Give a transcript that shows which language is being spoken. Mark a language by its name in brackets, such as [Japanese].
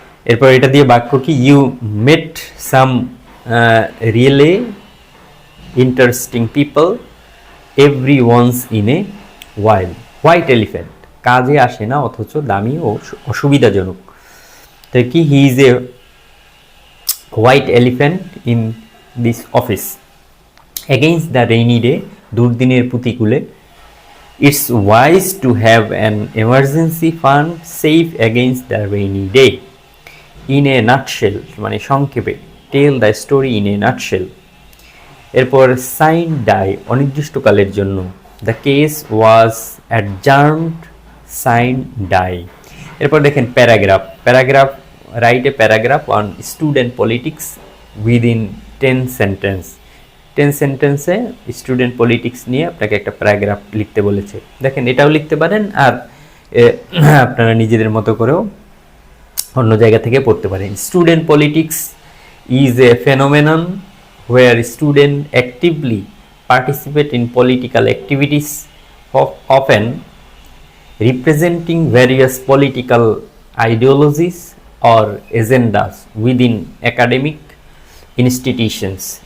[Bangla] এরপর এটা দিয়ে বাক্য কি? [English] You met some really interesting people every once in a while. [Bangla] White elephant কাজে আসে না অথচ দামি ও অসুবিধাজনক। তো কি? [English] He is a white elephant in this office. Against the rainy day, [Bangla] দুর্দিনের প্রতিকূলে, [English] it's wise to have an emergency fund safe against the rainy day. In a nutshell, [Bangla] মানে সংক্ষেপে, [English] tell the story in a nutshell. [Bangla] এরপর sign die, অনির্দিষ্টকালের জন্য। [English] The case was adjourned, [Bangla] sign die. এরপর দেখেন paragraph. [English] Paragraph, write a paragraph on student politics within 10 sentence. [Bangla] 10 সেন্টেন্সে student politics নিয়ে আপনাকে একটা প্যারাগ্রাফ লিখতে বলেছে। দেখেন এটাও লিখতে পারেন, আর আপনারা নিজেদের মতো করেও অন্য জায়গা থেকে পড়তে পারেন। [English] Student politics is a phenomenon where students actively participate in political activities, often representing various political ideologies or agendas within academic institutions.